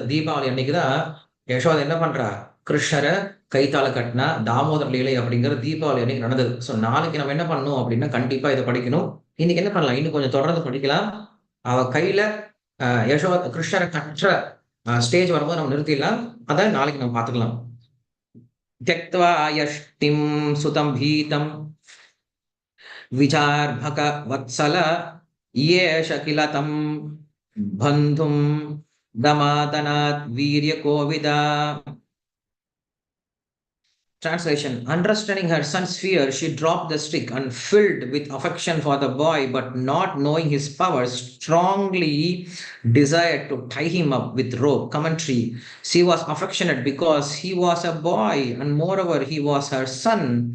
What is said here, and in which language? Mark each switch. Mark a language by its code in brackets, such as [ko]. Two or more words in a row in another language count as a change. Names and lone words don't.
[ta] தீபாவளி அன்னைக்கு தான் யசோதை என்ன பண்றா? கிருஷ்ணர கைத்தால கட்டினா, தாமோதர லீலை அப்படிங்கிறது தீபாவளி அன்னைக்கு நடந்தது. நாளைக்கு நம்ம என்ன பண்ணணும் அப்படின்னா, கண்டிப்பா இத படிக்கணும். இன்னைக்கு என்ன பண்ணலாம்? இன்னும் கொஞ்சம் தொடர்ந்து படிக்கலாம். அவ கையில கிருஷ்ணர கட்டுற ஸ்டேஜ் வரும்போது நம்ம நிறுத்திடலாம். அத நாளைக்கு நம்ம பார்த்துக்கலாம். [sa] त्यक्त्वा यष्टिं सुतं भीतं विचार्भक वत्सल येष किल तं बन्धुं दमादनात् वीर्यकोविदा. [en] Translation: Understanding her son's fear, she dropped the stick and, filled with affection for the boy, but not knowing his powers, strongly desired to tie him up with rope. Commentary: She was affectionate because he was a boy, and moreover, he was her son.